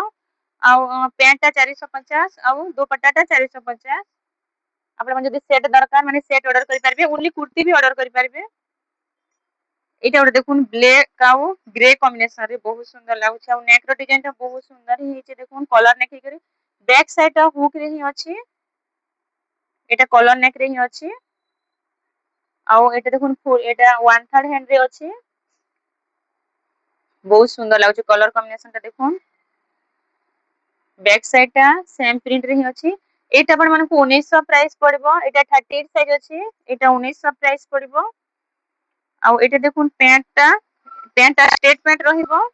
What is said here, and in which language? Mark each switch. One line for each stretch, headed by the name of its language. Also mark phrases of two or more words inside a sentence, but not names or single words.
Odia: ଆଉ ପ୍ୟାଣ୍ଟଟା 450 ଆଉ ଦୁପଟ୍ଟାଟା 450। ଆପଣ ଯଦି ସେଟ୍ ଦରକାର ମାନେ ସେଟ୍ ଅର୍ଡର କରିପାରିବେ। ଓନ୍ଲି କୁର୍ତ୍ତୀ ବି ଅର୍ଡର କରିପାରିବେ। ଏଇଟା ଗୋଟେ ଦେଖୁନ ବ୍ଲାକ୍ ଆଉ ଗ୍ରେ କମ୍ବିନେସନରେ ବହୁତ ସୁନ୍ଦର ଲାଗୁଛି। ଆଉ ନେକ୍ ର ଡିଜାଇନଟା ବହୁତ ସୁନ୍ଦର ହେଇଛି। ଦେଖୁନ
English: collar neck
Odia: ହେଇକରି
English: back side hook
Odia: ରେ ହିଁ ଅଛି। এটা
English: collar neck
Odia: রে ହିଁ ଅଛି। ଆଉ ଏଟା ଦେଖୁନ ଏଟା 1/3 হ্যান্ড রে ଅଛି। ବହୁତ ସୁନ୍ଦର ଲାଗୁଛି
English: colour combination
Odia: ଟା ଦେଖୁନ।
English: back side
Odia: ଟା
English: same print
Odia: ରେ ହିଁ ଅଛି। ଏଇଟା ଆପଣ ମାନଙ୍କୁ 1900 ପ୍ରାଇସ୍ ପଡିବ। ଏଇଟା 38 ସାଇଜ ଅଛି। ଏଇଟା 1900 ପ୍ରାଇସ୍ ପଡିବ। ଆଉ ଏଇଟା ଦେଖୁନ ପ୍ୟାଣ୍ଟଟା
English: straight pant
Odia: ରହିବ।